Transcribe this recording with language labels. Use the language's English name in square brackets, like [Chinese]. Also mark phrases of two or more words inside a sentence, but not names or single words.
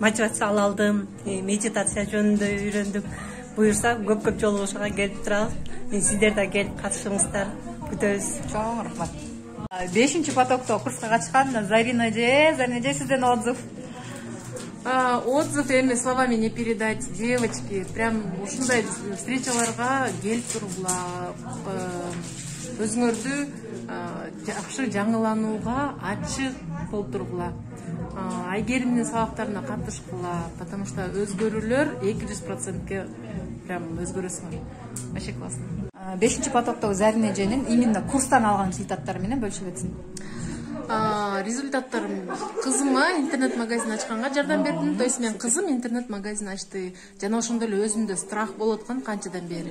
[Kyrgyz] мотивация ала алдым, медитация жөнүндө үйрөндүм. Буюрса көп жолугушууга келип турабыз. Сиздер да келип катышыңыздар. Күтөбүз. Чоң рахмат. 5-потокто курска катышкан Зарина эже сизден отзыв. [Russian] Отзыв эми словами не передать. Девочки, прям [Kyrgyz] ушундай встречаларга келип тургула. Өзүңөрдү жакшы жаңыланууга ачык болуп тургула. Айгеримдин сабактарына катышкыла, [Russian] потому что [Kyrgyz] өзгөрүүлөр 200%ке прям өзгөрөсүңөр. [Russian] Вообще классно. [Kyrgyz] 5-потоктогу Зарина эженин именно курстан алган результаттары менен бөлүшүп өтсүн. Результаттарым кызыма интернет-магазин ачканга жардам бердим. [Russian] То есть [Kyrgyz] мен кызым интернет-магазин ачты. Жана ошондой эле өзүмдө страх болуп аткан канчадан бери.